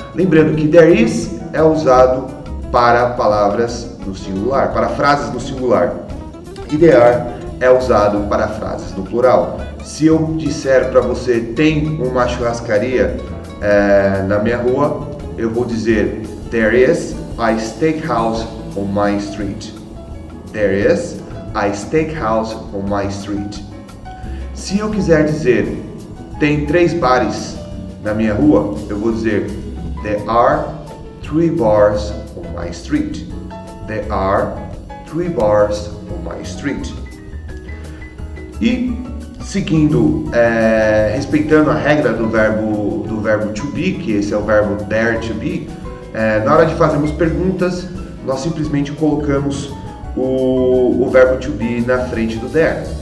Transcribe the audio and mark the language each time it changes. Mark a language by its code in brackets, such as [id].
[pt] Lembrando que there is é usado para palavras no singular, para frases no singular. E there are é usado para frases no plural. Se eu disser para você tem uma churrascaria na minha rua, eu vou dizer [en] there is a steakhouse on my street. There is a steakhouse on my street. [pt] Se eu quiser dizer tem 3 bares na minha rua, eu vou dizer [en] there are 3 bars on my street. There are 3 bars on my street. [pt] E seguindo, respeitando a regra do verbo to be, que esse é o verbo dare to be, na hora de fazermos perguntas, nós simplesmente colocamos o verbo to be na frente do there.